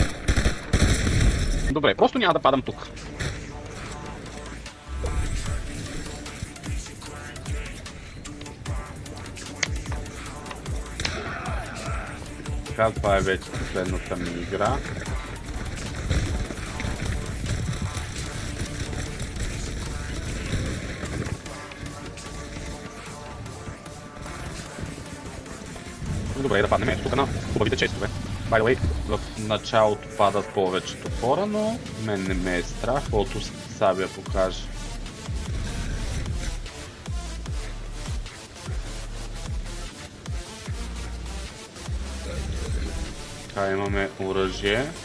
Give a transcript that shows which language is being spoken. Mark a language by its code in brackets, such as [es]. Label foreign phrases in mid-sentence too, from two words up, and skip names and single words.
[bg] Добре, просто няма да падам тук. Така, това е вече последната ми игра. Добре, да паднем ето тук на хубавите честове. [en] By the way, [bg] в началото падат повечето хора, но мен не ме е страх, каквото Сабия покаже. Така, имаме оръжие.